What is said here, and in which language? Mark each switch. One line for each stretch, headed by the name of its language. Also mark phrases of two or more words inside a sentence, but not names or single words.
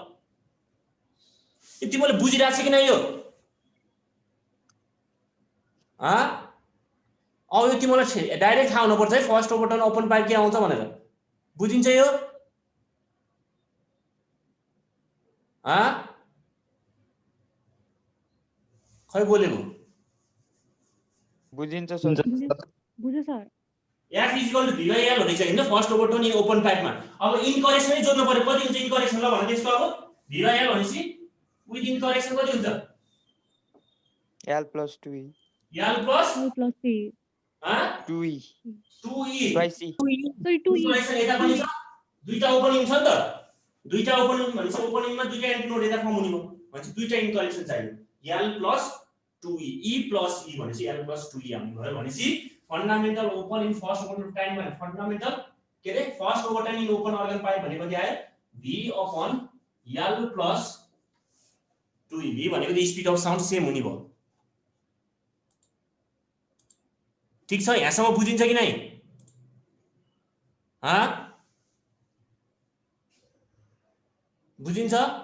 Nepali: यति मैले बुझिरहेको छु कि नै यो अब यो तिमीलाई डाइरेक्ट थाहा हुनु पर्छ है
English: first overturn open pipe
Nepali: के आउँछ भनेर बुझिन्छ यो खै बोलेको बुझिन्छ सर बुझ्यो सर f v/l हुनेछ हैन
English: first overturn in open
Nepali: पाइपमा अब
English: end correction
Nepali: नै जोड्नु पर्यो कति हुन्छ
English: end correction
Nepali: ल भने त्यसको अब v/l भनेपछि
English: with end correction
Nepali: कति हुन्छ
English: l plus 2e l plus 3 2e 2e twice e sorry 2e
Nepali: करेक्सन यता पनि छ दुईटा ओपनिङ छ नि त दुईटा ओपनिङ भनेपछि ओपनिङमा दुईटा एन्टिनोड यता फर्म हुने भयो भनेपछि दुईटा
English: end correction
Nepali: चाहियो
English: l plus 2e e plus e
Nepali: भनेपछि
English: l plus 2e
Nepali: आउने भयो भनेपछि
English: fundamental open in first overturn
Nepali: टाइममा फन्डामेन्टल के रे
English: first overturn in open organ pipe
Nepali: भने कति आयो
English: v upon l plus 2e v
Nepali: भनेको त
English: speed of sound same
Nepali: हुने भयो ठीक छ यहाँसम्म बुझिन्छ कि नै बुझिन्छ